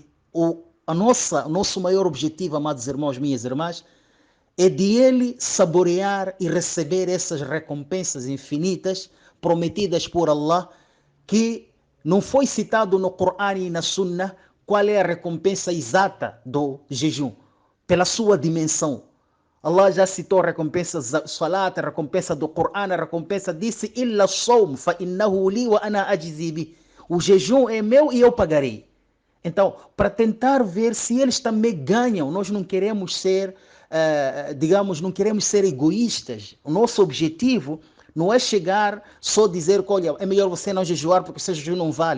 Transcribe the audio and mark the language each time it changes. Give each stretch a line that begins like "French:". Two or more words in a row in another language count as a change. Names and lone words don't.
Portuguese: O nosso maior objetivo, amados irmãos, minhas irmãs, é de ele saborear e receber essas recompensas infinitas prometidas por Allah, que não foi citado no Corão e na Sunna qual é a recompensa exata do jejum, pela sua dimensão. Allah já citou a recompensa da Salat, a recompensa do Corão, a recompensa disse
Arabic: إلا صوم فإنه لي وأنا أجزي به.
Portuguese: O jejum é meu e eu pagarei. Então, para tentar ver se eles também ganham, nós não queremos ser, não queremos ser egoístas. O nosso objetivo Não é chegar só dizer que, olha, é melhor você não jejuar porque o seu jejum não vale.